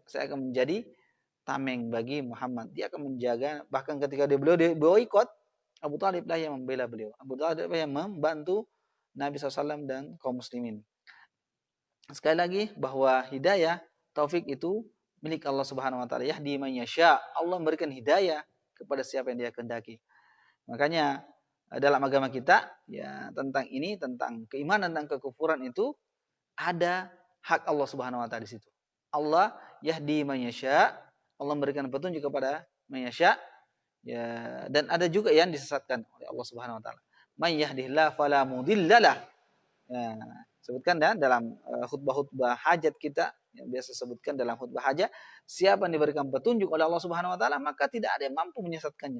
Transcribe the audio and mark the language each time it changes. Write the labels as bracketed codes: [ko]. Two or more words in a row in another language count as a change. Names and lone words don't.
[id] Saya akan menjadi tameng bagi Muhammad. Dia akan menjaga, bahkan ketika beliau boikot, Abu Talib lah yang membela beliau. Abu Talib lah yang membantu Nabi SAW dan kaum muslimin. Sekali lagi bahwa hidayah taufik itu milik Allah [ar] سبحانه وتعالى. يهدي من يشاء. [id] Allah memberikan hidayah kepada siapa yang Dia kehendaki. Makanya dalam agama kita ya tentang keimanan dan kekufuran itu ada hak Allah [ar] سبحانه وتعالى [id] di situ. [ar] الله يهدي من يشاء. [id] Allah memberikan petunjuk kepada [ar] من يشاء. [id] Ya, dan ada juga yang disesatkan oleh Allah [ar] سبحانه وتعالى. من يهده الله فلا مضل له. [id] Ya, Sebutkan dalam khutbah-khutbah hajat kita yang biasa sebutkan dalam khutbah hajat, siapa yang diberikan petunjuk oleh Allah [ar] سبحانه وتعالى, [id] maka tidak ada yang mampu menyesatkannya.